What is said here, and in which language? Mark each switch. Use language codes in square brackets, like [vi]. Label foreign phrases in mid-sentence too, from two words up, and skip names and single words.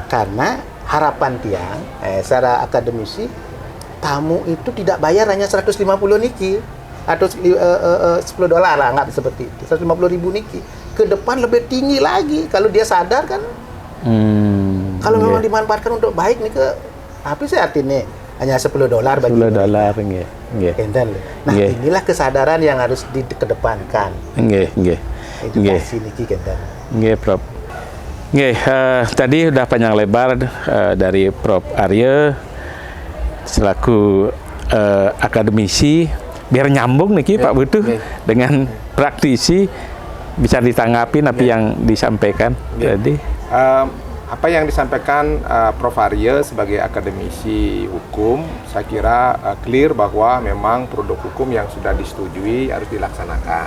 [id] Karena harapan tiang, secara akademisi, tamu itu tidak bayar hanya 150 Niki atau $10 lah, nggak seperti itu. 150.000 Niki. Ke depan lebih tinggi lagi kalau dia sadar kan. Kalau memang dimanfaatkan untuk baik nih apa sih artinya hanya $10 bagi $10 nggih. Nggih. Enten. Nah, Nggih. inilah kesadaran yang harus dikedepankan. [ban] Nggih, nggih. Nggih. [id] Edukasi niki Enten. Nggih, Prof. Nggih, tadi udah panjang lebar dari Prof Arya selaku akademisi, biar nyambung niki Pak Butuh dengan praktisi bisa ditanggapi apa yang disampaikan tadi. Apa yang disampaikan Prof Arya sebagai akademisi hukum, saya kira clear bahwa memang produk hukum yang sudah disetujui harus dilaksanakan.